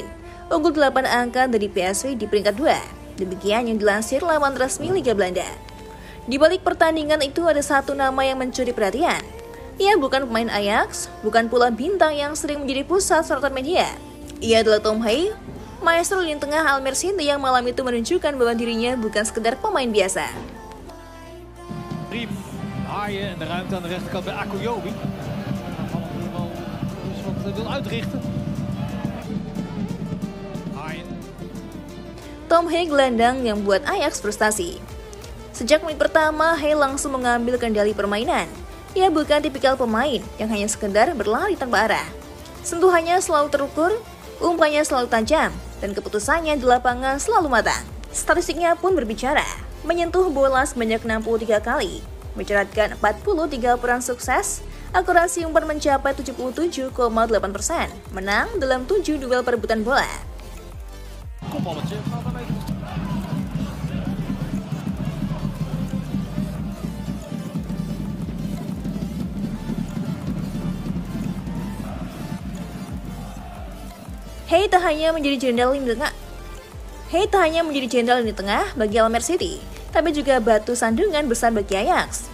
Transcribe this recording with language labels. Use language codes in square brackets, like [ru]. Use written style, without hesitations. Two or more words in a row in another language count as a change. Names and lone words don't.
[id] Unggul 8 angka dari PSV di peringkat 2. Demikian yang dilansir laman resmi Liga Belanda. Di balik pertandingan itu ada satu nama yang mencuri perhatian. Ia bukan pemain Ajax, bukan pula bintang yang sering menjadi pusat sorotan media. Ia adalah Tom Hage, maestro lini tengah Almere City yang malam itu menunjukkan bahwa dirinya bukan sekedar pemain biasa. [nl] Riem, Haaien en de ruimte aan de rechterkant bij Akoyobi. Wat wil uitrichten. [id] Tom Hage gelandang yang membuat Ajax frustasi. Sejak menit pertama, Hage langsung mengambil kendali permainan. Ia bukan tipikal pemain yang hanya sekedar berlari tanpa arah. Sentuhannya selalu terukur, umpannya selalu tajam, dan keputusannya di lapangan selalu matang. Statistiknya pun berbicara, menyentuh bola sebanyak 63 kali, mencatatkan 43 peran sukses, akurasi umpan mencapai 77,8%, menang dalam 7 duel perebutan bola. [nl] Kopballetje, gaat dan even. [id] Hage tak hanya menjadi jenderal lini tengah bagi Almere City, tapi juga batu sandungan besar bagi Ajax.